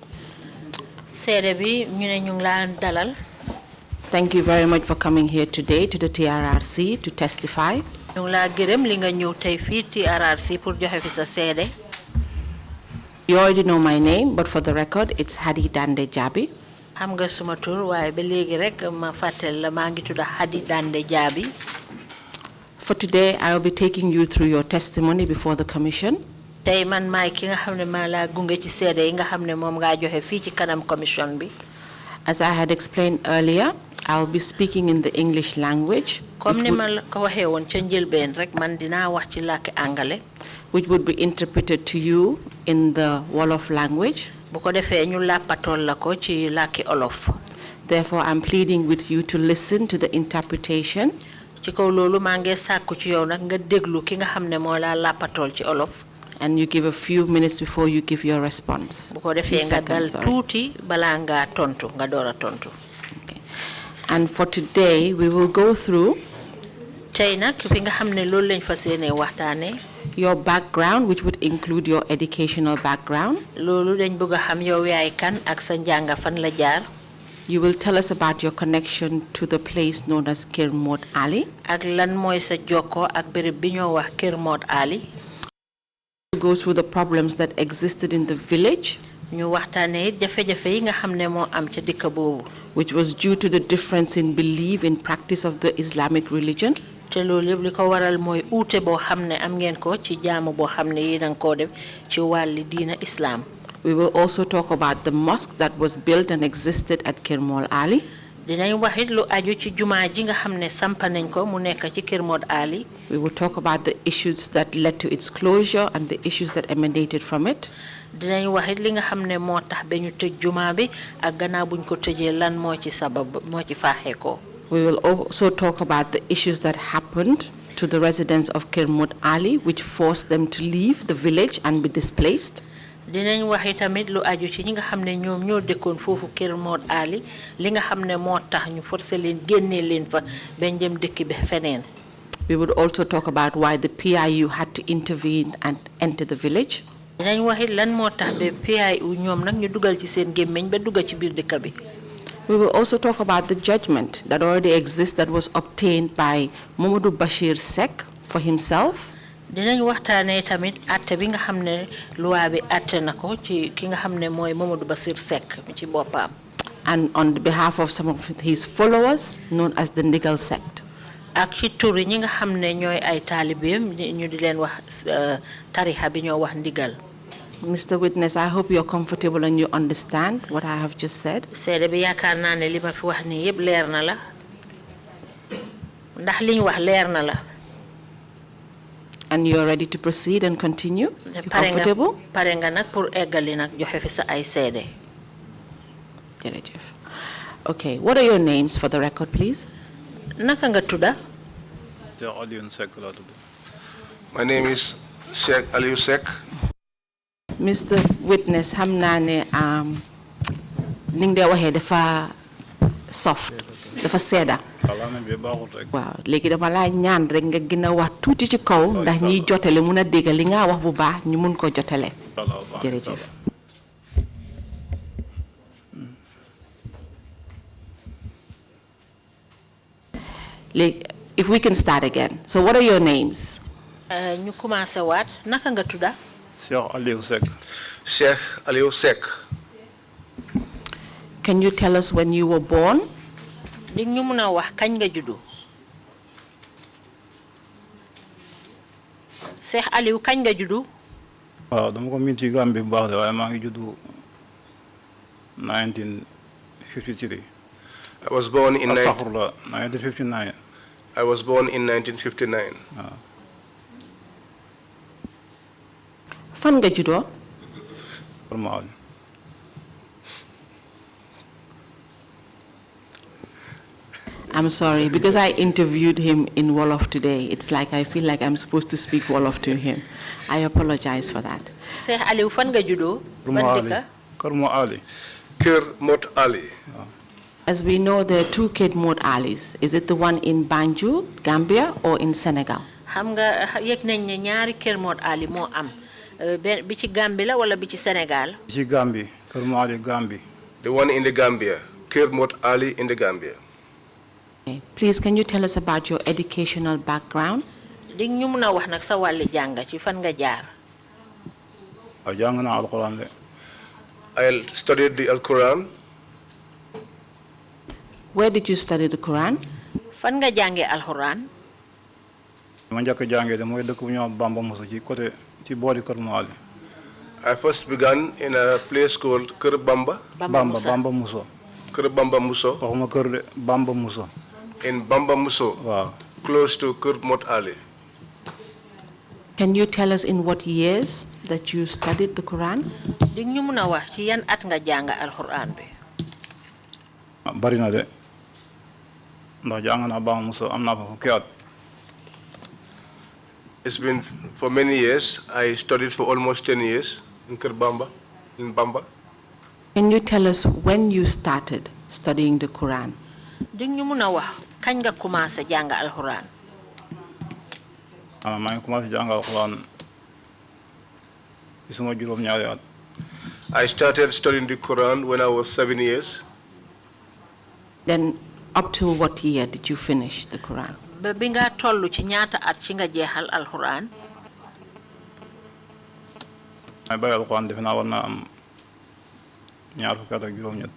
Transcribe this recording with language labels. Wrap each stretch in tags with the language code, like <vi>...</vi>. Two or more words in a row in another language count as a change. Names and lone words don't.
<wo>seede bi ñu ne ñu ngi laa dalal.</wo> <en>Thank you very much for coming here today to the TRRC to testify.</en> <wo>ñu ngi laa gërëm li nga ñëw tey fii TRRC pour joxe fi sa seede.</wo> <en>You already know my name, but for the record, it's Hadi Dande Jabi.</en> <wo>xam nga suma tur waaye ba léegi rek ma fàttali la maa ngi tudd Hadi Dande Jabi.</wo> <en>For today, I will be taking you through your testimony before the commission.</en> <wo>tey man maay ki nga xam ne maa laa gunge ci seede yi nga xam ne moom ngaa joxe fii ci kanam commission bi.</wo> <en>As I had explained earlier, I will be speaking in the English language,</en> <wo>comme ni ma la ko waxee woon ca njëlbeen rek man dinaa wax ci làkki angale.</wo> <en>which would be interpreted to you in the Wolof language.</en> <wo>bu ko defee ñu làppatool la ko ci làkki olof.</wo> <en>Therefore, I'm pleading with you to listen to the interpretation.</en> <wo>ci kaw loolu maa ngi sàkku ci yow nag nga déglu ki nga xam ne moo laa làppatool ci olof.</wo> <en>And you give a few minutes before you give your response. bu ko defee nga dal tuuti balaa ngaa tontu nga door a tontu. Okay. And for today, we will go through</en> <wo>tey nag fi nga xam ne loolu lañ fas yéenee waxtaanee.</wo> <en>your background, which would include your educational background.</en> <wo>loolu dañ bëgg a xam yow yaay kan ak sa njàng fan la jaar.</wo> <en>You will tell us about your connection to the place known as Kër Mod Ali.</en> <wo>ak lan mooy sa jokkoo ak béréb bi ñoo wax Kër Mod Ali.</wo> <en>Go through the problems that existed in the village,</en> <wo>ñu waxtaanee it jafe-jafe yi nga xam ne moo am ca dëkk boobu.</wo> <en>which was due to the difference in belief in practice of the Islamic religion.</en> <wo>te loolu yëpp li ko waral mooy uute boo xam ne am ngeen ko ci jaamu boo xam ne yéen a ngi koo def ci wàlli diina islam.</wo> <en>We will also talk about the mosque that was built and existed at Kër Mod Ali.</en> <wo>dinañ wax it lu aju ci jumaa ji nga xam ne sampa nañ ko mu nekk ci Kër Mod Ali.</wo> <en>We will talk about the issues that led to its closure and the issues that emanated from it.</en> <wo>dinañ wax it li nga xam ne moo tax ba ñu tëj jumaa bi ak gannaaw buñ ko tëjee lan moo ci sabab moo ci faaxee ko.</wo> <en>We will also talk about the issues that happened to the residents of Kër Mod Ali, which forced them to leave the village and be displaced.</en> <wo>dinañ wax tamit lu aju ci ñi nga xam ne ñoom ñoo dëkkoon foofu Kër Mod Ali li nga xam ne moo tax ñu forcé leen génnee leen fa bañ dem dëkk bi feneen.</wo> <en>We would also talk about why the PIU had to intervene and enter the village.</en> <wo>dinañ wax it lan moo tax ba PIU ñoom nag ñu dugal ci seen gémmiñ ba dugal ci biir dëkk bi.</wo> <en>We will also talk about the judgment that already exists that was obtained by Mamadou Bashir Seck for himself.</en> <wo>dinañ waxtaanee tamit atte bi nga xam ne loi bi atte na ko ci ki nga xam ne mooy Mamadou Bashir Seck ci boppam.</wo> <en>And on behalf of some of his followers, known as the Ndigal sect.</en> <wo>ak ci tur ñi nga xam ne ñooy ay taalibeem ñu di leen wax tarixa bi ñoo wax ndigal.</wo> <en>Mr. Witness, I hope you're comfortable and you understand what I have just said.</en> <wo>seede bi yaakaar naa ne li ma fi wax nii yëpp leer na la ndax liñ wax leer na la.</wo> <en>And you're ready to proceed and continue? You're comfortable?</en> <wo>pare nga nag pour eggali nag joxe fi sa ay seede.</wo> <en>Okay, what are your names for the record, please?</en> <wo>naka nga tudda? Sheikh Alieu Secka laa tudd.</wo> <en>My name is Sheikh Alieu Secka. Mr. Witness,</en> <wo>xam naa ne ning de waxe dafa soft dafa seda waaw léegi dama la ñaan rek nga gëna wax tuuti ci kaw ndax ñi jotale mëna dégg li nga wax bu baax ñu mën ko jotale jërëjëf</wo> <en>if we can start again. So what are your names?</en> <wo>ñu commencé waat naka nga tudda? Sheikh Alieu Secka. Sheikh Alieu Secka.</wo> <en>Can you tell us when you were born?</en> <wo>Di ñu mëna wax kañ nga juddu? Sheikh Alieu kañ nga juddu? Waaw dama ko min ci Gambie bu baax de waaye maa ngi juddu 1953.</wo> <en>I was born in 1959. I was born in 1959.</en> <wo>Fan nga juddoo?</wo> <en>I'm sorry, because I interviewed him in Wolof today. It's like I feel like I'm supposed to speak Wolof to him. I apologize for that.</en> <wo>Sheikh Alieu fan nga juddoo? Kër Mo Ali. Kër Mot Ali.</wo> <en>As we know, there are two Kër Mot Alis. Is it the one in Banjul, Gambia, or in Senegal?</en> <wo>Xam nga yek nañ ne ñaari Kër Mot Ali moo am. Bi ci Gambie la wala bi ci Senegal? Ci Gambie, Kër Mo Ali Gambie.</wo> <en>The one in the Gambia, Kër Mot Ali in the Gambia. Okay. Please, can you tell us about your educational background?</en> <wo>Di ñu mëna wax nak sa wàlli jàng ci fan nga jaar? Jàng naa Alquran de.</wo> <en>I studied the Al-Quran. Where did you study the Quran?</en> <wo>Fan nga jàngee Alquran? Ma njëkk jàngee de mooy dëkk bu ñoo Bamba Musa ci côté ci boori Kër Mo Ali.</wo> <en>I first began in a place called Kër Bamba. Bamba Musa. Kër Bamba Muso.</en> <wo>Waxuma kër de Bamba Musa.</wo> <en>In Bamba Muso. Wow. Close to Kër Mot Ali. Can you tell us in what years that you studied the Quran?</en> <wo>Di ñu mëna wax ci yan at nga jàng Alquran bi? Bari na de. Ndax jàng naa Bamba Musa am naa fa fukki at.</wo> <en>It's been for many years. I studied for almost 10 years in Kër Bamba, in Bamba. Can you tell us when you started studying the Quran?</en> <wo>Di ñu mëna wax kañ nga commencé jàng Alquran? Maa ngi commencé jàng Alquran ci suma juróom ñaari at.</wo> <en>I started studying the Quran when I was 7 years. Then up to what year did you finish the Quran?</en> <wo>Ba bi nga tollu ci ñaata at ci nga jeexal Alquran? Ay bay Alquran def naa war naa am ñaar fukki at ak juróom ñett.</wo>